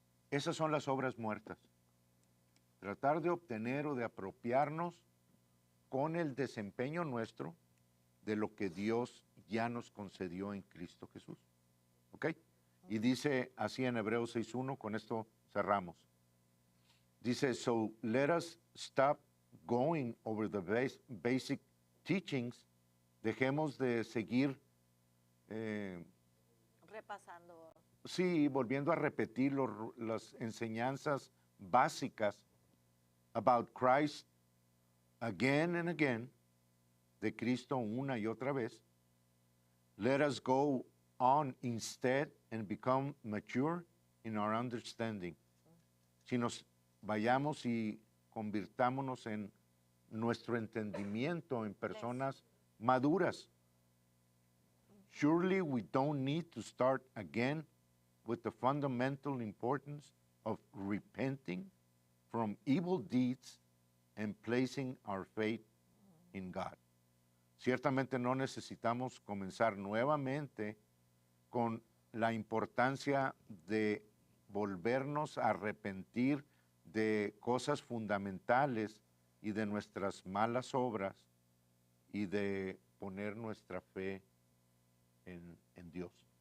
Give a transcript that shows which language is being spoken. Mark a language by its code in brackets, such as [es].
[es] Esas son las obras muertas. Tratar de obtener o de apropiarnos con el desempeño nuestro de lo que Dios ya nos concedió en Cristo Jesús. ¿Ok? Y dice así en Hebreos 6.1, con esto cerramos. [en] Dice, so let us stop going over the basic teachings. [es] Dejemos de seguir, repasando. sí, volviendo a repetir las enseñanzas básicas [en] about Christ again and again, [es] de Cristo una y otra vez. [en] Let us go on instead and become mature in our understanding. [es] Si nos vayamos y convirtámonos en nuestro entendimiento en personas maduras. [en] Surely we don't need to start again with the fundamental importance of repenting from evil deeds and placing our faith in God. [es] Ciertamente no necesitamos comenzar nuevamente con la importancia de volvernos a arrepentir de cosas fundamentales y de nuestras malas obras y de poner nuestra fe en Dios.